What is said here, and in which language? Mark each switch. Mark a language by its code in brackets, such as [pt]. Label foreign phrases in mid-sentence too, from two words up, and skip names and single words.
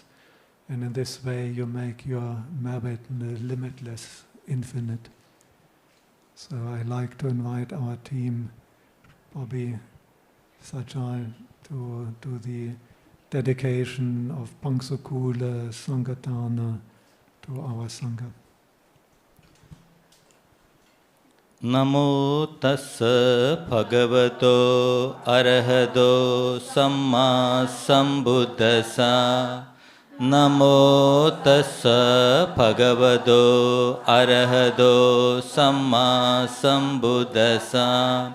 [en] And in this way you make your merit limitless, infinite. So I like to invite our team, Bobby, Sajal, to do the dedication of [pi] Pamsukūla, Sanghadāna [en] to our Sangha. [pi] Namo tassa bhagavato arahato samma sambuddhassa. Namo tassa bhagavato arahato samma sambuddhassa.